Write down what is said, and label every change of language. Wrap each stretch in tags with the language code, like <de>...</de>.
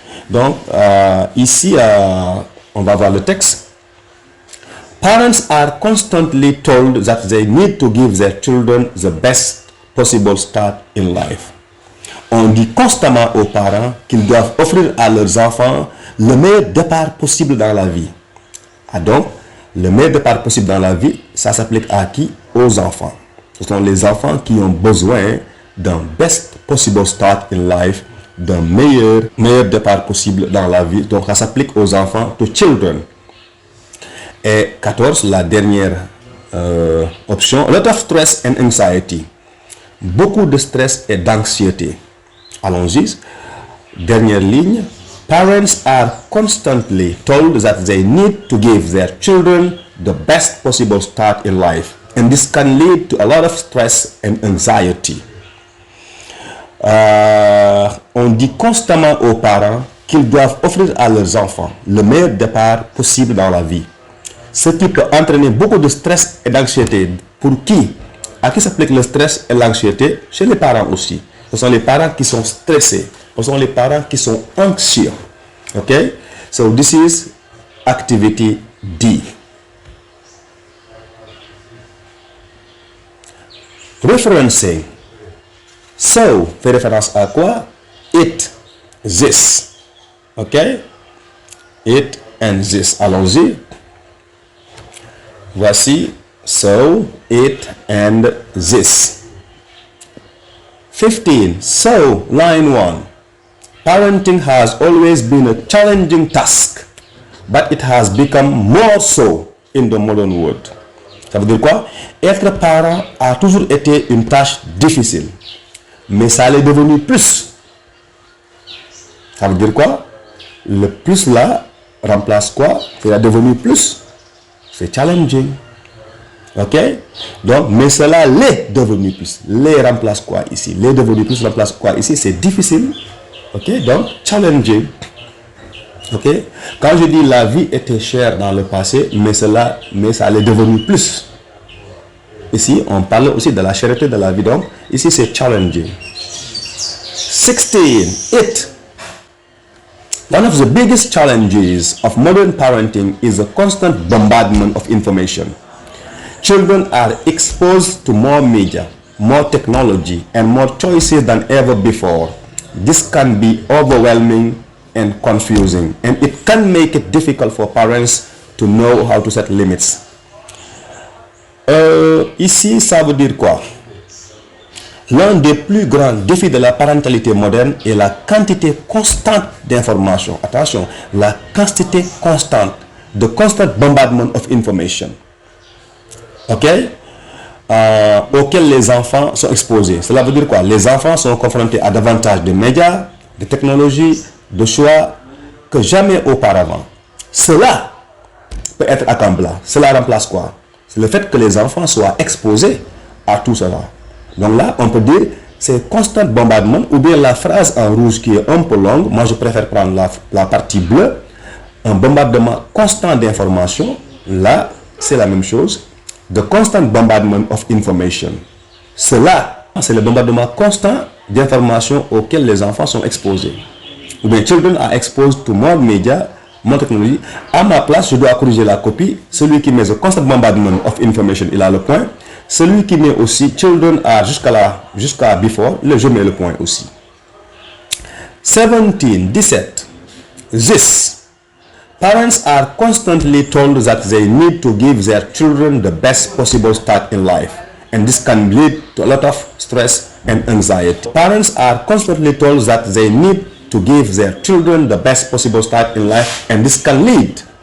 <fr>Donc, ici, on va voir le texte.</fr> <en>Parents are constantly told that they need to give their children the best possible start in life.</en> <fr>On dit constamment aux parents qu'ils doivent offrir à leurs enfants le meilleur départ possible dans la vie. Donc, le meilleur départ possible dans la vie, ça s'applique à qui? Aux enfants. Ce sont les enfants qui ont besoin d'un</fr> <en>best possible start in life,</en> <fr>d'un meilleur départ possible dans la vie. Donc, ça s'applique aux enfants,</fr> <en>to children.</en> <fr>Et 14, la dernière option,</fr> <en>a lot of stress and anxiety.</en> <fr>Beaucoup de stress et d'anxiété. Allons-y. Dernière ligne.</fr> <en>Parents are constantly told that they need to give their children the best possible start in life, and this can lead to a lot of stress and anxiety.</en> <fr>On dit constamment aux parents qu'ils doivent offrir à leurs enfants le meilleur départ possible dans la vie, ce qui peut entraîner beaucoup de stress et d'anxiété. Pour qui? À qui s'applique le stress et l'anxiété? Chez les parents aussi. Ce sont les parents qui sont stressés. Ce sont les parents qui sont anxieux. Okay?</fr> <en>So this is activity D.</en> <fr>Referencing. So, fait référence à quoi?</fr> <en>It, this. Ok? It and this.</en> <fr>Allons-y. Voici.</fr> <en>So, it and this. 15. So, line 1. Parenting has always been a challenging task, but it has become more so in the modern world.</en> <fr>Ça veut dire quoi? Être parent a toujours été une tâche difficile, mais ça l'est devenu plus. Ça veut dire quoi? Le plus là remplace quoi? C'est devenu plus. C'est challenging. Ok? Donc, mais cela l'est devenu plus. Les remplace quoi ici? Les devenu plus remplace quoi ici? C'est difficile. Ok? Donc, challenging. Ok? Quand je dis la vie était chère dans le passé, mais ça l'est devenu plus. Ici, on parle aussi de la cherté de la vie. Donc, ici, c'est challenging.</fr> <en>16. It. One of the biggest challenges of modern parenting is the constant bombardment of information. Children are exposed to more media, more technology, and more choices than ever before. This can be overwhelming and confusing, and it can make it difficult for parents to know how to set limits.</en> <fr>Ici, ça veut dire quoi? L'un des plus grands défis de la parentalité moderne est la quantité constante d'informations. Attention, la quantité constante,</fr> <en>the constant bombardment of information.</en> <fr>Ok? Auxquels les enfants sont exposés. Cela veut dire quoi? Les enfants sont confrontés à davantage de médias, de technologies, de choix que jamais auparavant. Cela peut être accablant. Cela remplace quoi? C'est le fait que les enfants soient exposés à tout cela. Donc là, on peut dire c'est constant bombardement, ou bien la phrase en rouge qui est un peu longue. Moi, je préfère prendre la partie bleue. Un bombardement constant d'informations. Là, c'est la même chose.</fr> <en>The constant bombardment of information.</en> <fr>Cela, c'est le bombardement constant d'informations auxquelles les enfants sont exposés. Ou bien,</fr> <en>children are exposed to more media, more technology.</en> <fr>À ma place, je dois corriger la copie. Celui qui met</fr> <en>the constant bombardment of information,</en> <fr>il a le point. Celui qui met aussi</fr> <en>children are</en> <fr>jusqu'à before, je mets le point aussi.</fr> <en>17. This. Parents are constantly told that they need to give their children the best possible start in life, and this can lead to a lot of stress and anxiety. Parents are constantly told that they need to give their children the best possible start in life, and this can lead.</en>